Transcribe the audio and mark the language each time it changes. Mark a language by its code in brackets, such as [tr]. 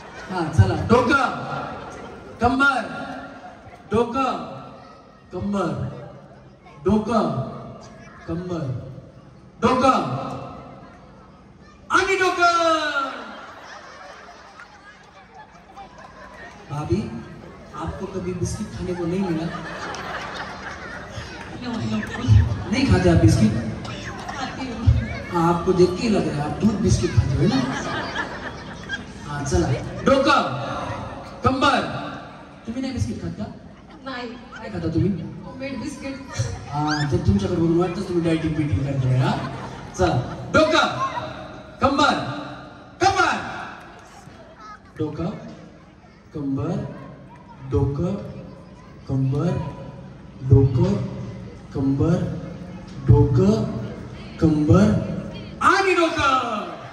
[mr] हा चला. डोकं कंबर, डोकं कंबर, डोकं कंबर, डोकं आणि डोकं. [hi] भाभी आपको कभी बिस्किट खाने को नहीं मिला? नहीं खाते आप बिस्किट? हाँ आपको देख के ही लग रहा है आप दूध बिस्किट खाते हो ना. [mr] हाँ चला. डोकं कंबर. तुम्ही नाही बिस्किट खात का? नाही. काय खाता तुम्ही? Homemade biscuit. हाँ तर तुमच्याकडे बघून वाटतं तुम्ही डायटिंग बिटिंग करताय. हा चला. डोकं कंबर, कंबर, डोकं कंबर, डोकं कंबर, डोकं कंबर, डोकं कंबर आणि डोकं.